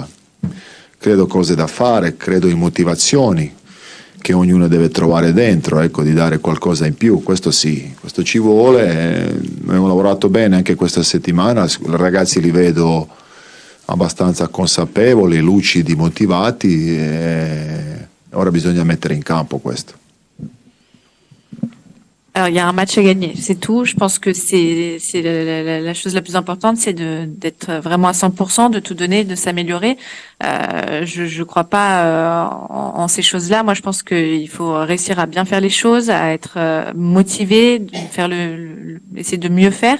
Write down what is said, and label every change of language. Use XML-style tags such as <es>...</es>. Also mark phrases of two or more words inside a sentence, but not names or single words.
<it>Credo cose da fare, credo in motivazioni che ognuno deve trovare dentro, ecco, di dare qualcosa in più, questo sì, questo ci vuole. Abbiamo lavorato bene anche questa settimana, i ragazzi li vedo abbastanza consapevoli, lucidi, motivati, e ora bisogna mettere in campo questo.</it> <fr>Alors, il y a un match à gagner, c'est tout. Je pense que c'est la chose la plus importante, c'est d'être vraiment à 100%, de tout donner, de s'améliorer. Je crois pas en ces choses-là. Moi, je pense qu'il faut réussir à bien faire les choses, à être motivé, de faire essayer de mieux faire.</fr>